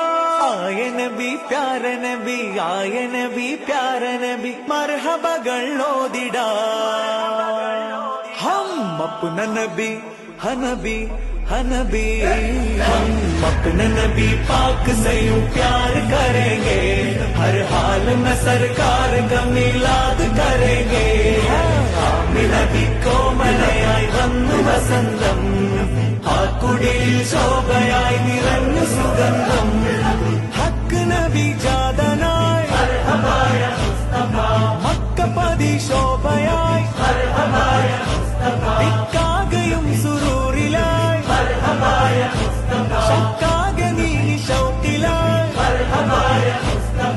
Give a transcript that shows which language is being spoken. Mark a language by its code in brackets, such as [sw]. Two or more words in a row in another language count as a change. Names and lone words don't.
[hi] आए नबी प्यारे नबी, आए नबी प्यारे नबी, [ml] മർഹബകൾ ഓതിടാ। [hi] हम अपना नबी हनबी हनबी, हम अपने नबी पाक से यूं प्यार करेंगे, हर हाल में सरकार का मिलाद करेंगे। [ml] നബി കോമലയായി വന്നു വസന്തം, ആ കുടിയിൽ ശോഭയായി നിറഞ്ഞു സുഗന്ധം। ഹക്ക് നബി ജാതനായി [ar] مرحبا يا مصطفى, [ml] മക്കപതി ശോഭയായി [ar] مرحبا يا مصطفى, [ml] ഇക്കാകയും സുറൂറിലായി [ar] مرحبا يا مصطفى, [ml] ശക്കാകെ നീ ശൗക്കിലായി [ar] مرحبا يا مصطفى.